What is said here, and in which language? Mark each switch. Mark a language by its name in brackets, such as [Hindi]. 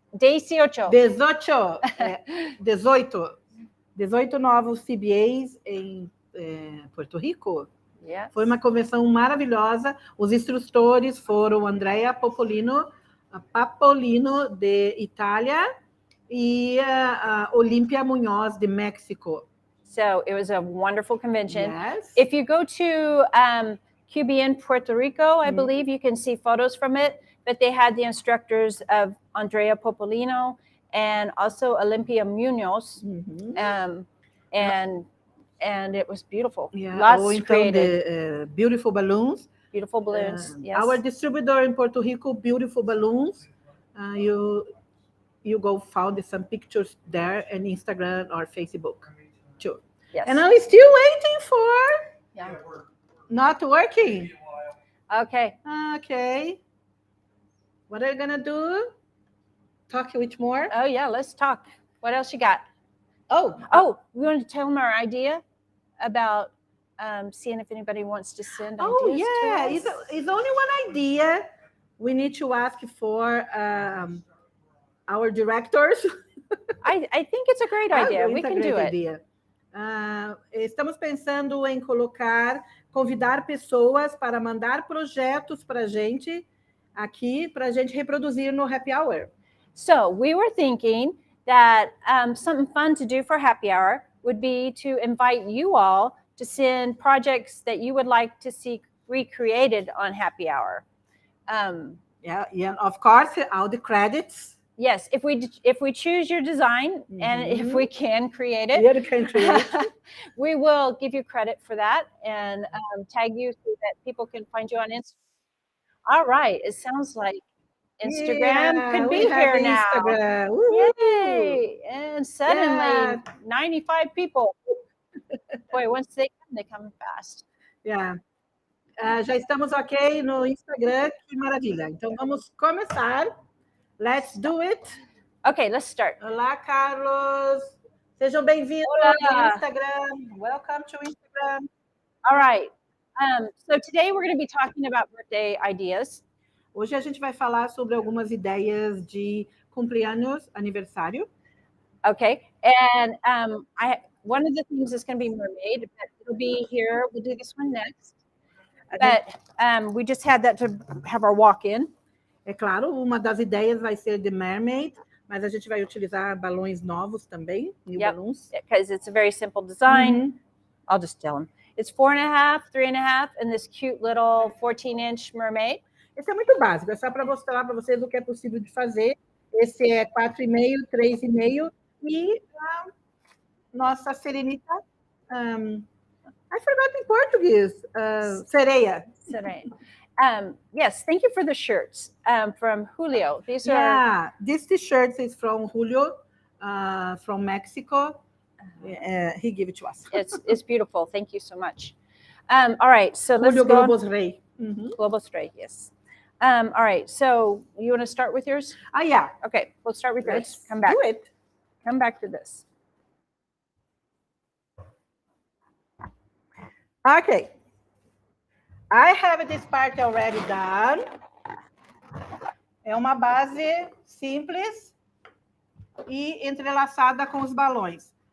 [Portuguese] 18 novos CBAs em Porto Rico. [English] Yes. [Portuguese] Foi uma convenção maravilhosa. Os instrutores foram Andrea Papolino de Itália e Olimpia Muñoz de México. [English] So it was a wonderful convention. Yes. If you go to QBN Puerto Rico, I believe you can see photos from it, but they had the instructors of Andrea Popolino and also Olimpia Munoz, and it was beautiful. Yeah. Lots created. The beautiful balloons. Beautiful balloons. Yes. Our distributor in Puerto Rico, Beautiful Balloons. You go find some pictures there on Instagram or Facebook too. Yes. And I'm still waiting for not working. Okay. Okay. What are you gonna do? Talk with more? Oh yeah, let's talk. What else you got? Oh, we want to tell them our idea about seeing if anybody wants to send ideas to us. It's only one idea. We need to ask for our directors. I think it's a great idea. We can do it. [Portuguese] Estamos pensando em convidar pessoas para mandar projetos para a gente aqui, para a gente reproduzir no Happy Hour. [English] So we were thinking that something fun to do for Happy Hour would be to invite you all to send projects that you would like to see recreated on Happy Hour. Yeah, and of course, all the credits. Yes, if we choose your design and if we can create it, Yeah, you can create. we will give you credit for that and tag you so that people can find you on Instagram. All right, it sounds like Instagram Yeah, could be we have here now. Instagram. Woohoo! Yay! And suddenly, Yeah. 95 people. Boy, once they come fast. Yeah. [Portuguese] Já estamos ok no Instagram, que maravilha. Então vamos começar. [English] Let's do it. Okay, let's start. [Portuguese] Olá, Carlos. Sejam bem-vindos Olá. ao Instagram. [English] Welcome to Instagram. All right. So today we're going to be talking about birthday ideas. [Portuguese] Hoje a gente vai falar sobre algumas ideias de cumpleaños, aniversário. [English] Okay, and one of the things is going to be mermaid, but it'll be here. We'll do this one next. But we just had that to have our walk-in. [Portuguese] É claro, uma das ideias vai ser de mermaid, mas a gente vai utilizar balões novos também, [English] new balloons. Because it's a very simple design. I'll just tell them. It's 4.5, 3.5, and this cute little 14-inch mermaid. [Portuguese] Esse é muito básico, é só para mostrar para vocês o que é possível de fazer. Esse é 4,5, 3,5 e a nossa serenita, [English] I forgot in Portuguese, [Portuguese] sereia. Sereia. [English] Yes, thank you for the shirts from Julio. These are... Yeah, this t-shirt is from Julio, from Mexico. He gave it to us. It's beautiful. Thank you so much. All right, so let's Julio go. Globos Rey. Globos Rey, yes. All right, so you want to start with yours? Yeah. Okay, we'll start with yours. Let's Come back. do it. Come back to this. Okay. I have this part already done. [Portuguese] É uma base simples e entrelaçada com os balões.